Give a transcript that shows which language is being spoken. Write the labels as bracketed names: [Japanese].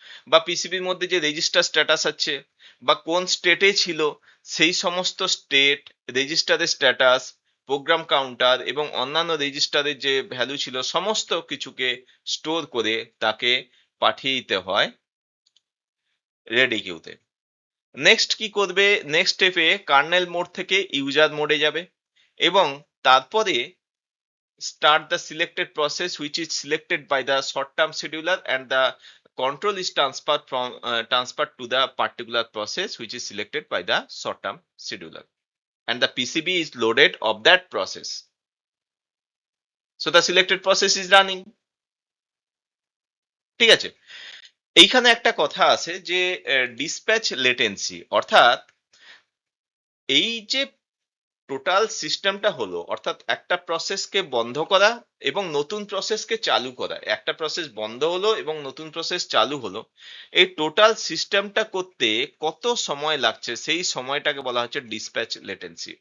[Bangla] বা পিসিবির মধ্যে যে রেজিস্টার স্ট্যাটাস আছে বা কোন স্টেটে ছিল, সেই সমস্ত স্টেট, রেজিস্টারের স্ট্যাটাস, প্রোগ্রাম কাউন্টার এবং অন্যান্য রেজিস্টারের যে ভ্যালু ছিল, সমস্ত কিছুকে স্টোর করে তাকে পাঠিয়ে দিতে হয় রেডি কিউতে। নেক্সট কি করবে, নেক্সট স্টেপে কার্নেল মোড থেকে ইউজার মোডে যাবে এবং তারপরে [English] start the selected process which is selected by the short term scheduler, and the control is transferred to the particular process which is selected by the short term scheduler, and the PCB is loaded of that process. So the selected process is running. [Bangla] ঠিক আছে? এইখানে একটা কথা আছে যে dispatch latency, অর্থাৎ এই যে টোটাল সিস্টেমটা হলো, অর্থাৎ একটা প্রসেসকে বন্ধ করা এবং নতুন প্রসেসকে চালু করা, একটা প্রসেস বন্ধ হলো এবং নতুন প্রসেস চালু হলো, এই টোটাল সিস্টেমটা করতে কত সময় লাগছে, সেই সময়টাকে বলা হচ্ছে ডিসপ্যাচ লেটেন্সি।